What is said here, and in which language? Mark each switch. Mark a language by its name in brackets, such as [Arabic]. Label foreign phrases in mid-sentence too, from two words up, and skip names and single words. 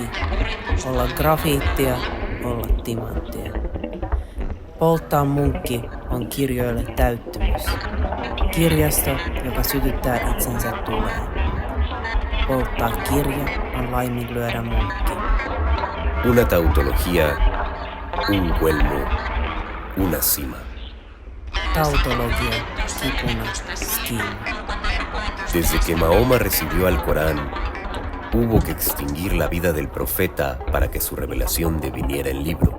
[Finnish] Olla grafiittia, olla timanttia. Polttaa munkki on kirjoille täyttymys. Kirjasto, joka sytyttää itsensä tuleen. Polttaa kirja on laiminlyödä munkki. [Spanish] Una tautología, un cuelmo, una cima. [Finnish] Tautologia, kipuna, schema. [Spanish] Desde que Mahoma recibió al Corán, hubo que extinguir la vida del profeta para que su revelación deviniera en libro.